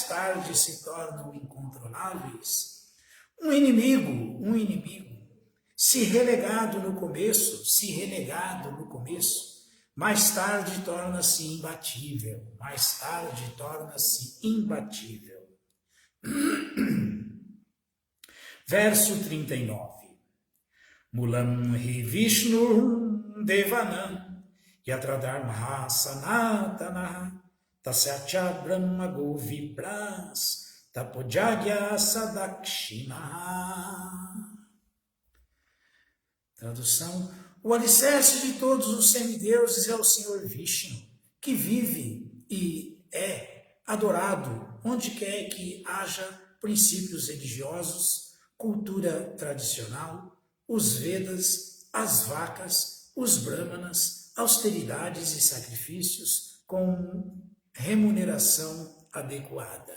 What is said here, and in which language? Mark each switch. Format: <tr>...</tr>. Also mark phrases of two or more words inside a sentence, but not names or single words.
<pt>Um inimigo, se relegado no começo, mais tarde torna-se imbatível. Verso 39.</pt> <sa>Mulam Hi Vishnu Devanam Yatradharma Sanatana Tasyacha Brahma Govipras Tapojagya Sadakshina.</sa> <pt>Tradução: o alicerce de todos os semideuses é o Senhor Vishnu, que vive e é adorado onde quer que haja princípios religiosos, cultura tradicional, os Vedas, as vacas, os Brahmanas, austeridades e sacrifícios com remuneração adequada.</pt>